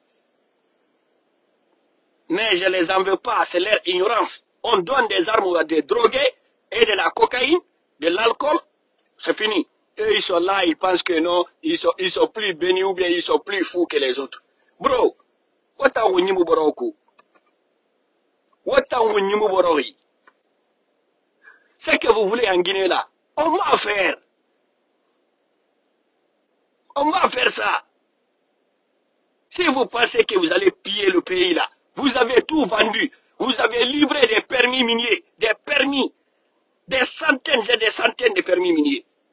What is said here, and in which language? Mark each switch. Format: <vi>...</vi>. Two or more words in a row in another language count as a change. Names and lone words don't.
<fr>Mais je ne les en veux pas, c'est leur ignorance. On donne des armes à des drogués et de la cocaïne, de l'alcool, c'est fini. Eux, ils sont là, ils pensent que non, ils sont plus bénis ou bien ils sont plus fous que les autres. Bro,</fr> <ff>wata wunyimu boroku. Wata wunyimu borori.</ff> <fr>Ce que vous voulez en Guinée là, on va faire. On va faire ça. Si vous pensez que vous allez piller le pays là, vous avez tout vendu. Vous avez livré des permis miniers, des permis, des centaines et des centaines de permis miniers.</fr>